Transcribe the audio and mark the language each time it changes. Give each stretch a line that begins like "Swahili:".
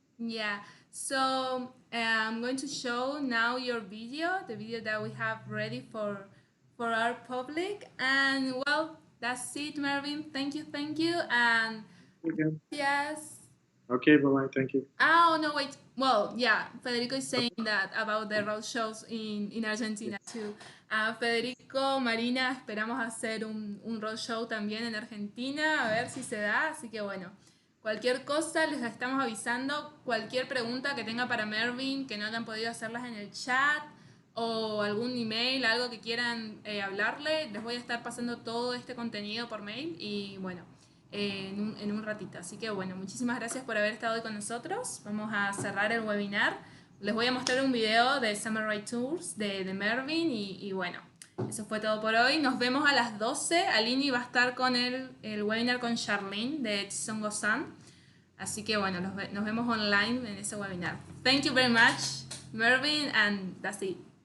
English: Yeah, so I'm going to show now the video that we have ready for our public. And well, that's it, Mervyn. Thank you, and again. Yes. Okay, bye-bye, thank you. Oh, no, wait. Well, yeah, Federico is saying that about the road shows in Argentina too.
Spanish: Federico, Marina, esperamos hacer un road show también en Argentina, a ver si se da. Así que bueno, cualquier cosa les estamos avisando. Cualquier pregunta que tenga para Mervyn, que no hayan podido hacerlas en el chat, o algún email, algo que quieran hablarle, les voy a estar pasando todo este contenido por mail y bueno, en un ratito. Así que bueno, muchísimas gracias por haber estado hoy con nosotros. Vamos a cerrar el webinar. Les voy a mostrar un video de Summer Ride Tours de Mervyn y bueno, eso fue todo por hoy. Nos vemos a las 12. Alini va a estar con el webinar con Charlene de Tsongo-san. Así que bueno, nos vemos online en ese webinar.
English: Thank you very much, Mervyn, and that's it.